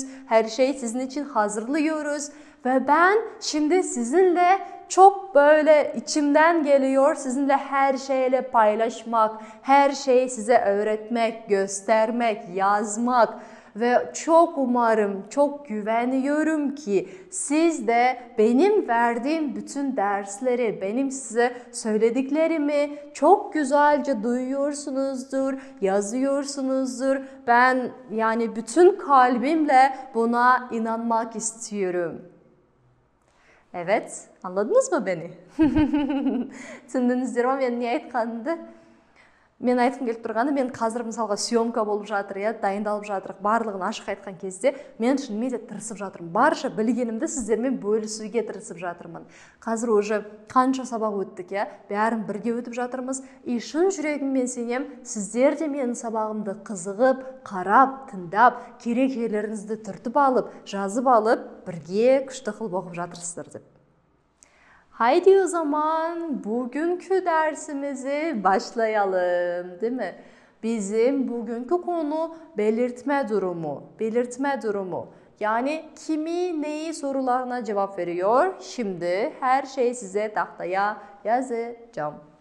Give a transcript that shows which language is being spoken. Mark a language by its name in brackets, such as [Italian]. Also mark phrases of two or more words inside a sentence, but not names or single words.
[Turkish] Her şeyi sizin için hazırlıyoruz. Ve ben şimdi sizinle çok böyle içimden geliyor sizinle her şeyle paylaşmak, her şeyi size öğretmek, göstermek, yazmak ve çok umarım, çok güveniyorum ki siz de benim verdiğim bütün dersleri, benim size söylediklerimi çok güzelce duyuyorsunuzdur, yazıyorsunuzdur. Ben yani bütün kalbimle buna inanmak istiyorum. Evet, anladınız mı beni? [Kazakh] Түсіндіңіздер ма мен не айтқанымды? Мен айтқым келіп тұрғаны, мен қазір мысалға съемка болып жатыр, иә, дайындалып жатырық. Барлығын ашық айтқан кезде мен шынымен де тырысып жатырмын. Барша білгенімді сіздермен бөлісуге тырысып жатырмын. Қазір уже қанша сабақ өттік, иә? Бәрін бірге өтіп жатырмыз. И шын жүрегіммен сенем, сіздер де менің сабағымды қызығып, қарап, тыңдап, керек жерлеріңізді түртіп алып, жазып алып, бірге күшті қылып оқып жатырсыздар деп. [Turkish] Haydi o zaman bugünkü dersimizi başlayalım, değil mi? Bizim bugünkü konu belirtme durumu. Belirtme durumu. Yani kimi neyi sorularına cevap veriyor. Şimdi her şeyi size tahtaya yazacağım.